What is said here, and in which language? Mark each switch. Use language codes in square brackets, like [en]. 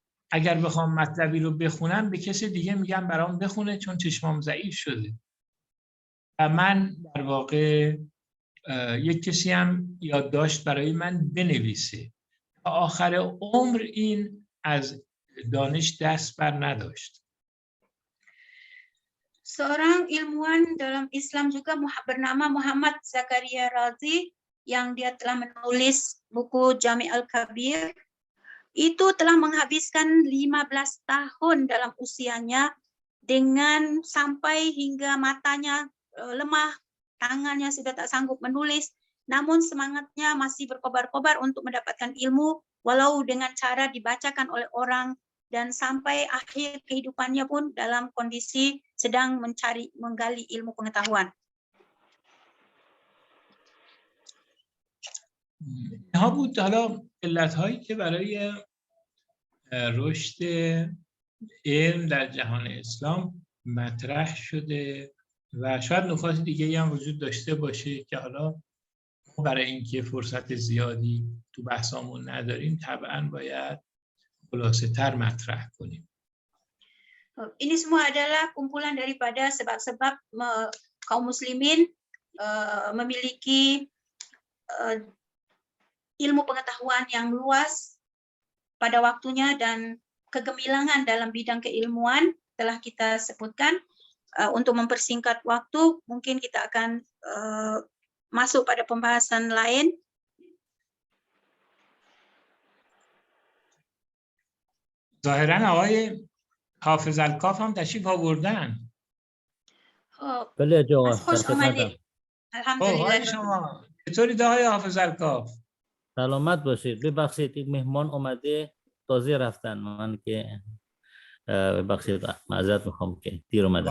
[fa] اگر بخوام مطلبی رو بخونم به کسی دیگه میگم برام بخونه چون چشمام ضعیف شده و من در واقع یک کسی هم یادداشت برای من بنویسه. تا آخر عمر این از دانش دست بر نداشت. [id] Seorang ilmuwan dalam Islam juga bernama Muhammad Zakaria Razi yang dia telah menulis buku Jami' al-Kabir, itu telah menghabiskan 15 tahun dalam usianya dengan sampai hingga matanya lemah, tangannya sudah tak sanggup menulis, namun semangatnya masih berkobar-kobar untuk mendapatkan ilmu walau dengan cara dibacakan oleh orang, dan sampai akhir kehidupannya pun dalam kondisi sedang menggali ilmu pengetahuan. [fa] اینها بود حالا علت‌هایی که برای رشد علم در جهان اسلام مطرح شده و شاید نکات دیگه هم وجود داشته باشه که حالا برای اینکه فرصت زیادی تو بحثامون نداریم طبعا باید خلاصه تر مطرح کنیم. [id] Ini semua adalah kumpulan daripada sebab-sebab kaum muslimin memiliki ilmu pengetahuan yang luas pada waktunya dan kegemilangan dalam bidang keilmuan telah kita sebutkan. Untuk mempersingkat waktu, mungkin kita akan masuk pada pembahasan lain. [fa] ظاهراً آقای حافظ الکاف هم تشریف آوردن. بله جواب. خوش آمدید. الحمدلله. شما چطورید آقای حافظ الکاف؟ سلامت باشید. ببخشید یک مهمان اومده تازه رفتن، من که ببخشید معذرت میخوام که دیر اومدم.